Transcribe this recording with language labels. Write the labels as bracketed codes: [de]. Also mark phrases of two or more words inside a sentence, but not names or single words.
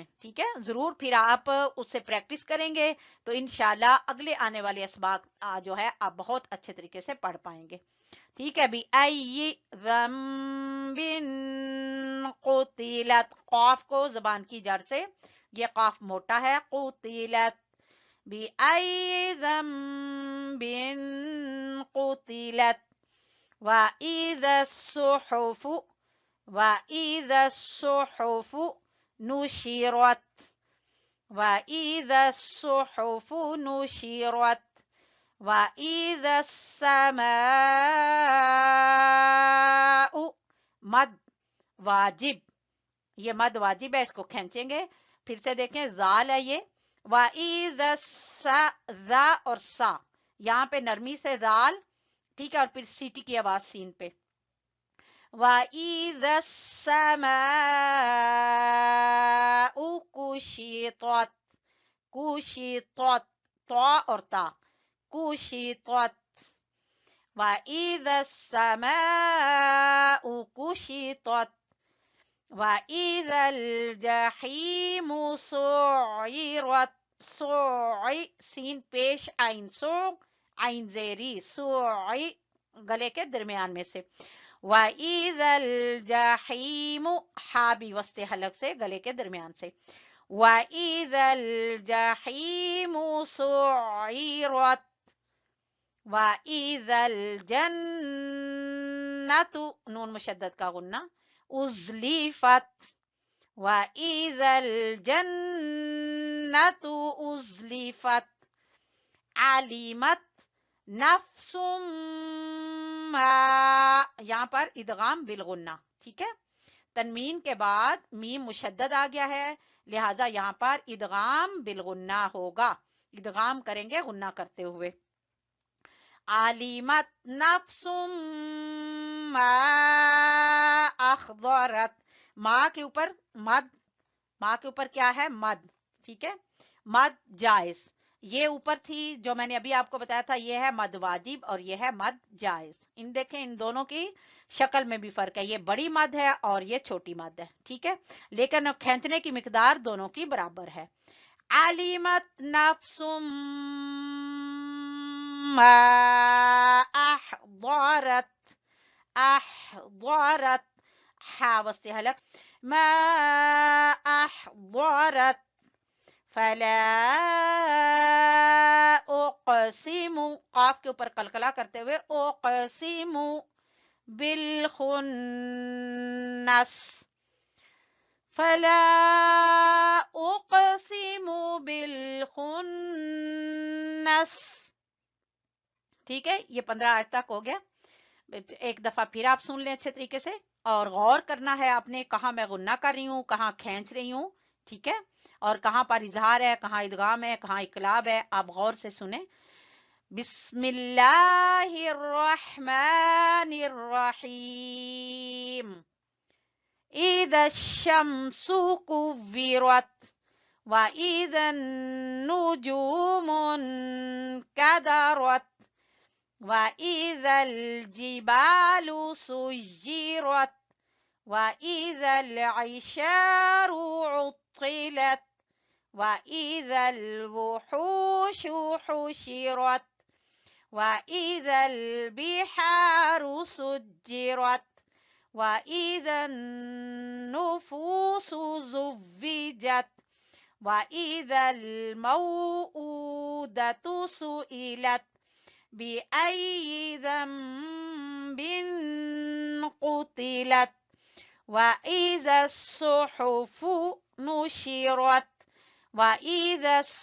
[hi] ठीक है, जरूर फिर आप उससे प्रैक्टिस करेंगे तो इंशाल्लाह अगले आने वाले असबाक जो है आप बहुत अच्छे तरीके से पढ़ पाएंगे। ठीक है, [ar] بِأَيِّ ذَنْبٍ قُتِلَتْ, [hi] क़ाफ को जबान की जड़ से, ये क़ाफ मोटा है, [ar] قُتِلَتْ بِأَيِّ ذَنْبٍ قُتِلَتْ وَإِذَا الصُّحُفُ وَإِذَا الصُّحُفُ نُشِرَتْ وَإِذَا الصُّحُفُ نُشِرَتْ وَإِذَا समाउ, [hi] मद वाजिब, ये मद वाजिब है, इसको खींचेंगे। फिर से देखें, जाल है ये, [ar] وَإِذَا السَّ, [hi] जा और सा, यहाँ पे नरमी से जाल। ठीक है, और फिर सीटी की आवाज सीन पे। [ar] وَإِذَا السَّمَاءُ كُشِطَتْ كُشِطَتْ, तौ और ता, كُشِطَتْ وَإِذَا السَّمَاءُ كُشِطَتْ وَإِذَا الْجَحِيمُ سُعِّرَتْ, [hi] सुइ सीन पेश आइन, सो आइन जेरी, सुइ गले के दरमियान में से, [ar] وَإِذَا الْجَحِيمُ [hi] हा भी वस्ते हलक से गले के दरमियान से, [ar] وَإِذَا الْجَحِيمُ سُعِّرَتْ وَإِذَا الْجَنَّةُ, [hi] नून मुशद्दद का गुन्ना, [ar] أُزْلِفَتْ وَإِذَا الْجَنَّةُ أُزْلِفَتْ عَلِمَتْ نَفْسٌ مَا, [hi] यहाँ पर इदगाम बिल गुन्ना। ठीक है, तनमीन के बाद मीम मुशद्दद आ गया है, लिहाजा यहाँ पर इदगाम बिल गुन्ना होगा, इदगाम करेंगे गुन्ना करते हुए। [ar] عَلِمَتْ نَفْسٌ مَا أَحْضَرَتْ, [hi] माँ के ऊपर मद, माँ के ऊपर क्या है, मद। ठीक है, मद जायज, ये ऊपर थी जो मैंने अभी आपको बताया था, ये है मद वाजिब और ये है मद जायज। इन देखें, इन दोनों की शक्ल में भी फर्क है, ये बड़ी मद है और ये छोटी मद है। ठीक है, लेकिन खींचने की मिकदार दोनों की बराबर है। [ar] عَلِمَتْ نَفْسٌ مَا أَحْضَرَتْ أَحْضَرَتْ [hi] हा वस्ते हलक, [ar] मा أَحْضَرَتْ فَلَا أُقْسِمُ, [hi] क़ाफ के ऊपर कलकला करते हुए, [ar] أُقْسِمُ بِالْخُنَّسِ فَلَا أُقْسِمُ بِالْخُنَّسِ. [hi] ठीक है, ये 15 आज तक हो गया। एक दफा फिर आप सुन लें अच्छे तरीके से, और गौर करना है आपने, कहाँ मैं गुन्ना कर रही हूँ, कहाँ खींच रही हूँ। ठीक है, और कहाँ पर इजहार है, कहाँ इदगाम है, कहाँ इकलाब है, आप गौर से सुने। [ar] بِسْمِ اللَّهِ الرَّحْمَنِ الرَّحِيمِ إِذَا الشَّمْسُ كُوِّرَتْ وَإِذَا النُّجُومُ انْكَدَرَتْ وَإِذَا الْجِبَالُ سُيِّرَتْ وَإِذَا الْعِشَارُ عُطِّلَتْ وَإِذَا الْوُحُوشُ حُشِرَتْ وَإِذَا الْبِحَارُ سُجِّرَتْ وَإِذَا النُّفُوسُ زُوِّجَتْ وَإِذَا الْمَوْءُودَةُ سُئِلَتْ بِأَيِّ ذَنبٍ قُتِلَتْ وَإِذَا الصُّحُفُ نُشِرَتْ وَإِذَا